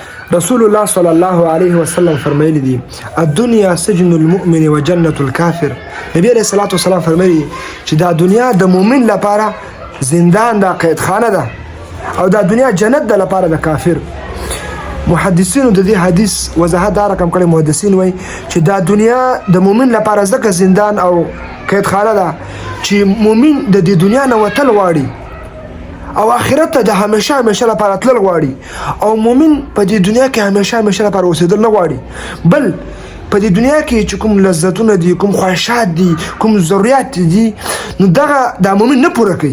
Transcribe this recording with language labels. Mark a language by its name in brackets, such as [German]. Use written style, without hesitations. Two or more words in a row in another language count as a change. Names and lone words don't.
[Arabic] رسول الله صلى الله عليه وسلم [Pashto] فرمایلی دی [Arabic] الدنيا سجن المؤمن وجنة الكافر. [Pashto] نبی [Arabic] علیہ الصلوۃ والسلام [Pashto] فرمایلی چې دا دنیا د مؤمن لپاره زندان دا قید خانه ده او دا دنیا جنت ده لپاره د کافر. محدثینو د دې حدیث وضاحت دا رقم کړي. محدثین وایي چې دا دنیا د مؤمن لپاره ځکه زندان او قید خانه ده چې مؤمن د دې دنیا نه وتل غواړي او آخرت ته د همیشه لپاره تلل غواړي او مؤمن په دې دنیا کې همیشه لپاره اوسېدل نه غواړي، بل په دې دنیا کې چې کوم لذتونه دي، کوم خواهشات دي، کوم ضرورت دي، نو دغه د مؤمن نه پوره کوي.